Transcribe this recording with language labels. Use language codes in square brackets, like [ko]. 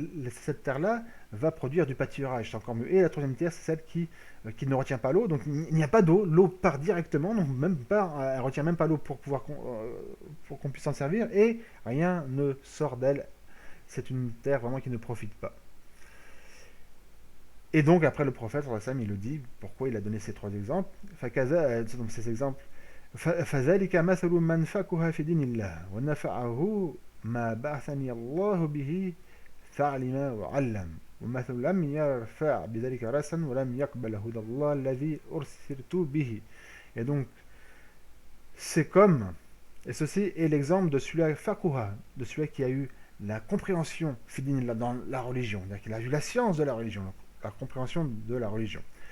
[fr] cette terre-là va produire du pâturage, c'est encore mieux. Et la troisième terre, c'est celle qui ne retient pas l'eau, donc il n'y a pas d'eau, l'eau part directement, donc même pas, elle retient même pas l'eau pour qu'on puisse s'en servir, et rien ne sort d'elle. C'est une terre vraiment qui ne profite pas. Et donc après le prophète, il le dit, pourquoi il a donné ces trois exemples. Donc ces exemples, [ar] فذلك مثل من فقه في دين الله ونفعه ما بعثني الله به فعلم وعلم ومثل لم يرفع بذلك رأسا ولم يقبل هدى الله الذي أرسلت به. [fr] Et donc c'est comme, et ceci est l'exemple de celui fakuha, de celui qui a eu la compréhension fidinillah dans la religion, c'est-à-dire qu'il a eu la science de la religion, la compréhension de la religion.